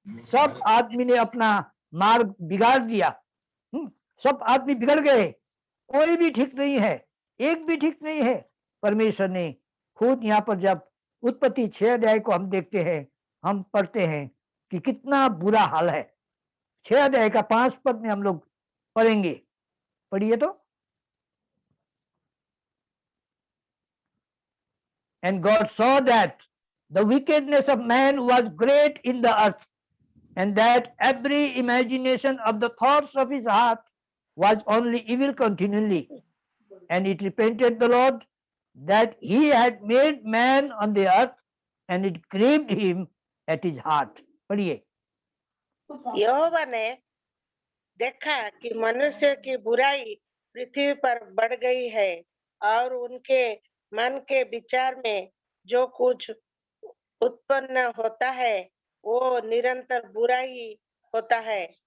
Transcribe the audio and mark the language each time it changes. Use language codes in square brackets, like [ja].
[hi] सब आदमी ने अपना मार्ग बिगाड़ दिया। सब आदमी बिगड़ गए, कोई भी ठीक नहीं है, एक भी ठीक नहीं है। परमेश्वर ने खुद यहाँ पर जब उत्पत्ति 6 को हम देखते हैं, हम पढ़ते हैं कि कितना बुरा हाल है। 6 का 5 में हम लोग पढ़ेंगे। पढ़िए तो, [en] and God saw that the wickedness of man was great in the earth, and that every imagination of the thoughts of his heart was only evil continually. And it repented the Lord that he had made man on the earth, and it grieved him at his heart. [hi] पढ़िए। यहोवा ने देखा कि मनुष्य की बुराई पृथ्वी पर बढ़ गई है, और उनके मन के विचार में जो कुछ उत्पन्न होता है वो निरंतर बुरा ही होता है।